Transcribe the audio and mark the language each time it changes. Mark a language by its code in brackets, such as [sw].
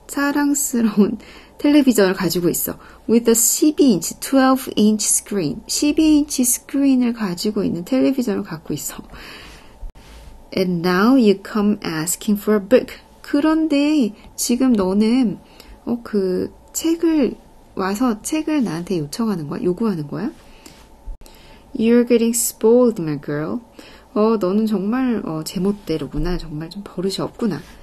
[ko] 사랑스러운 텔레비전을 가지고 있어. [en] With a 12inch, 12inch screen. [ko] 12인치 스크린을 가지고 있는 텔레비전을 갖고 있어. [en] And now you come asking for a book. [ko] 그런데 지금 너는 그 책을 나한테 요청하는 거야? 요구하는 거야? [en] You're getting spoiled, my girl. [ko] 너는 정말 제멋대로구나. 정말 좀 버릇이 없구나.